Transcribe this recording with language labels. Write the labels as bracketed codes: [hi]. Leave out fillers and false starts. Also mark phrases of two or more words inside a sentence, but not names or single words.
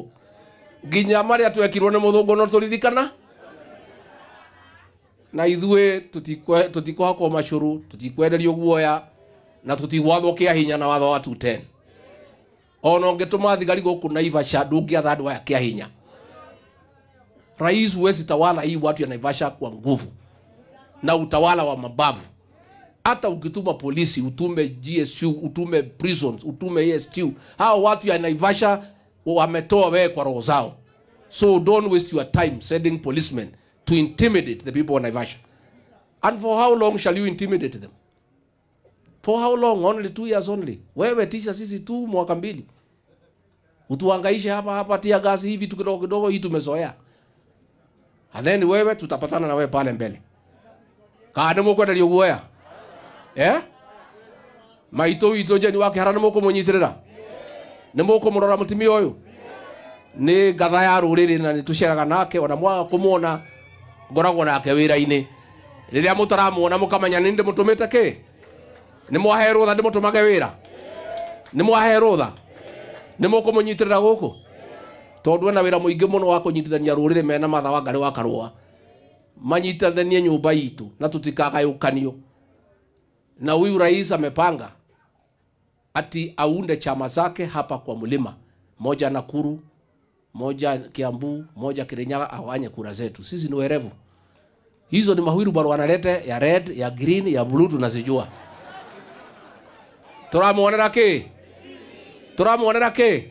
[ki] Nginya marĩa twekirwo nĩ mũthũngũ no tũririkana. Na ithuĩ tũtikũhakwo macũrũ, tũtikwenderio guoya, na tũtigwathwo kĩa hinya na watho wa 210. Ona ũngĩtũma thigari gũkũ Naivasha ndũngĩatha andũ aya kĩa hinya. [sw] Rais huwezi tawala hii watu ya Naivasha kwa nguvu na utawala wa mabavu. Hata ukituma polisi, utume GSU, utume prisons, utume ASTU, hao watu ya Naivasha wametoa wewe kwa roho zao. [en] So don't waste your time sending policemen to intimidate the people of Naivasha. And for how long shall you intimidate them? For how long? Only 2 years only. [sw] Wewe tisha sisi tu mwaka 2. Utuhangaishe hapa tia gasi hivi kidogo kidogo, hii tumezoea. [en] And then [sw] wewe tutapatana na wewe pale mbele. [ki] Kaane mũkwenderio guoya. Maito ito je ni wake harana mũkũmũnyitirĩra. Nĩ mũkũmũrora mũtumia ũyũ. Nĩ ngatha ya rũrĩrĩ na nĩtũceraga nake, ona mwaga kũmuona ngoragwo nake wĩra-inĩ. Rĩrĩa mũtaramuona mũkamenya nĩ ndĩmũtũmĩte kĩ? Nĩ mwahe rũtha ndĩmũtũmage wĩra? Nĩ mwahe rũtha? Nĩ mũkũmũnyitirĩra gũkũ? Tondũ ena wĩra mũingĩ mũno wa kũnyitithania rũrĩrĩ mena matha wa Ngarĩ wa Karũa. Manyitithanie nyũmba itũ na tũtikagayũkanio. [sw] Na huyu rais amepanga ati aunde chama zake hapa kwa mlima. Moja Nakuru, moja Kiambu, moja Kirinyaga, awanye kura zetu. Sisi ni werevu. Hizo ni mahuiru bado wanalete ya red, ya green, ya blue tunazijua. [ki] Turamuonera ke? Turamuonera ke?